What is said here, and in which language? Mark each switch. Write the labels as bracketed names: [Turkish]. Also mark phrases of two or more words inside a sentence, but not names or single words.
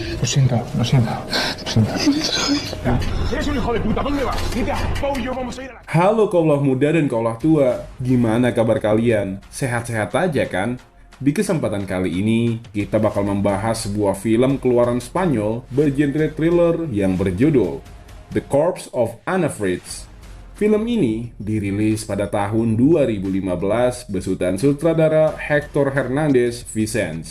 [Spanish] siento, lo siento, lo siento. Eres un hijo de puta, ¿dónde vas? Mira, Pau y yo vamos a ir a la... [Indonesian] Halo kaulah muda dan kaulah tua, gimana kabar kalian? Sehat-sehat aja kan? Di kesempatan kali ini, kita bakal membahas sebuah film keluaran Spanyol bergenre thriller yang berjudul The Corpse of Anna Fritz. Film ini dirilis pada tahun 2015 besutan sutradara Hector Hernandez Vicens.